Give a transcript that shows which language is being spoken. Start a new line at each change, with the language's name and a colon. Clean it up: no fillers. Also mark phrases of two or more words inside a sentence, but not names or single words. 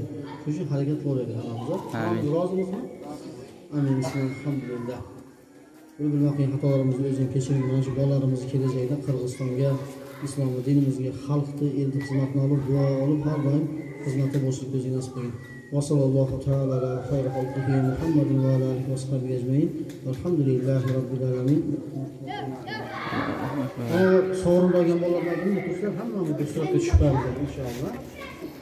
Uzbek: Shuning uchun harakat qilaveradi hammamiz. Amin. Rozimizmi? Amin. Alhamdulillah. Bir-birimizning xatolarimizni o'zing kechirib, mana shu bolalarimizni kelajakda Qirg'izistonga, islom dinimizga, xalqni endi xizmatini olib, duo olib, har doim xizmatda bo'lishni o'zing nasib qilgin.
Arabic: وصلى الله تعالى على خير خلقه محمد وعلى آله وصحبه أجمعين. الحمد لله رب العالمين.
Uzbek: Sovrin olgan bolalarning kurslar hammamiz bu suratga tushib boramiz inshaalloh.